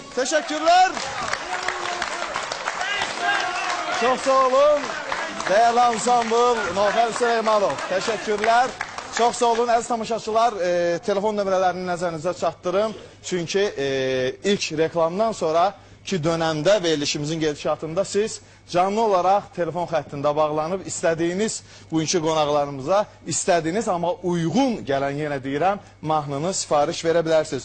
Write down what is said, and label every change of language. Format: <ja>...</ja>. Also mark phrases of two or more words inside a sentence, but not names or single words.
<tr>teşekkürler. Çok sağ olun. Değerli ansambl, Nofər Süleymanov. Teşekkürler. Çok sağ olun</tr> <az>əziz tamaşaçılar. Telefon nömrələrini nəzərinizə çatdırım. Çünki ilk reklamdan sonra ki dönemdə verilişimizin gedişatında siz canlı olaraq telefon xəttində bağlanıb istədiyiniz bugünkü qonaqlarımıza istədiyiniz amma uyğun gələn yenə deyirəm mahnını sifariş verə bilərsiniz.</az>